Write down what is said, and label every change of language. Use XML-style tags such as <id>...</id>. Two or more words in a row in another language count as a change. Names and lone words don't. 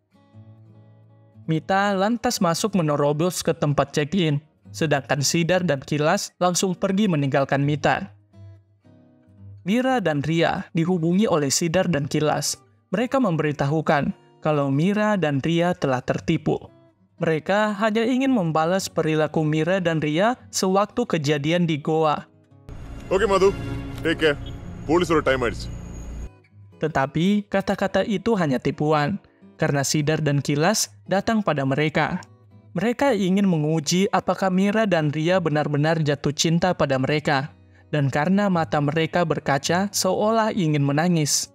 <id>Mita lantas masuk menerobos ke tempat check-in, sedangkan Sidar dan Kilas langsung pergi meninggalkan Mita. Mira dan Ria dihubungi oleh Sidar dan Kilas. Mereka memberitahukan kalau Mira dan Ria telah tertipu. Mereka hanya ingin membalas perilaku Mira dan Ria sewaktu kejadian di Goa.</id> <ta>ஓகே மது,</ta> <en>take care.</en> <ta>போலீஸோட டைம் ஆயிடுச்சு.</ta> <id>Tetapi kata-kata itu hanya tipuan, karena Sidar dan Kilas datang pada mereka. Mereka ingin menguji apakah Mira dan Ria benar-benar jatuh cinta pada mereka, dan karena mata mereka berkaca seolah ingin menangis.</id>